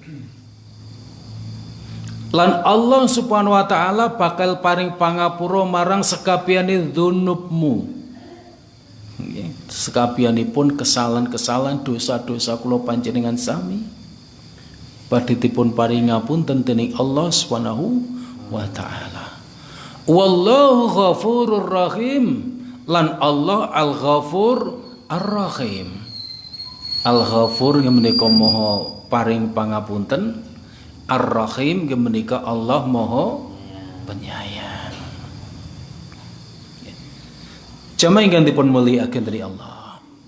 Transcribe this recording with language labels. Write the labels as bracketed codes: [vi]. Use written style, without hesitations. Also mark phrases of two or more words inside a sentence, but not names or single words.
[jv] Lan Allah [ar] سبحانه وتعالى [jv] bakal paring pangapura marang sekabehane dzunubmu. Nggih, sekabihanipun kesalahan-kesalahan dosa-dosa kula panjenengan sami badhe dipun paring ngapunten dening Allah [ar] سبحانه وتعالى. والله غفور رحيم. [jv] Lan Allah Al-Ghafur Ar-Rahim. Al-Ghafur menika maha paring pangapunten, Ar-Rahim menika Allah [id] Maha Penyayang. [jv] Jamaah ingkang dipun mulyakaken dening Allah.